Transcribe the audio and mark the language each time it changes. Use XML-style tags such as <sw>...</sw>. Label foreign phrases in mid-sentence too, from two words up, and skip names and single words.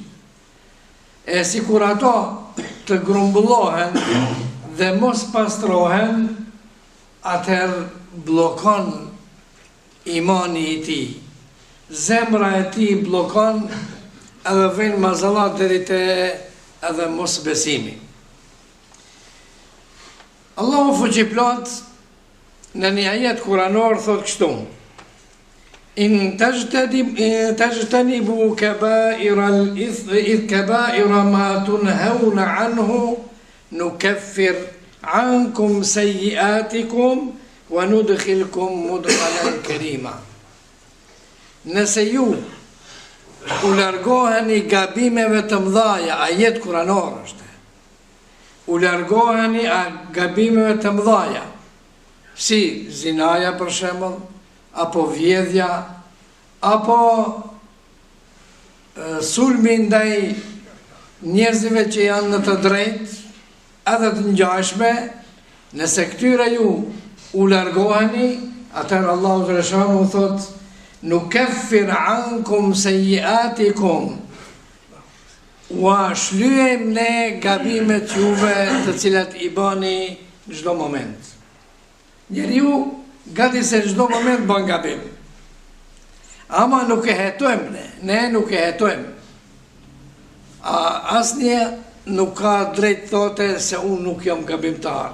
<sq>E si kur ato të grumbullohen dhe mos pastrohen, atëherë blokon imani I tij. Zemra e tij blokon edhe vjen mazallat deri te edhe mos besimi. Allahu fuqiplot në një ajet kuranor thot kështu:</sq> <ar>إن تجتنبوا كبائر ما تنهون عنه نكفر عنكم سيئاتكم وندخلكم مدخلا كريما.</ar> <sq>Nëse ju u largoheni gabimeve të mëdhaja, ajet kuranor është, u largoheni gabimeve të mëdhaja, si zinaja për shembull, apo vjedhja, apo sulmi ndaj njerëzve që janë në të drejtë, edhe të ngjashme, nëse këtyre ju u largoheni, atëherë Allahu xhaleshanuhu thot:</sq> <ar>نكفر عنكم سيئاتكم,</ar> <sq>wa shlyem ne gabimet juve të cilat I bani çdo moment. Njeriu gati se çdo moment bën gabim. Ama nuk e hetojmë ne nuk e hetojmë. Asnjë nuk ka drejt thote se unë nuk jam gabimtar.</sq>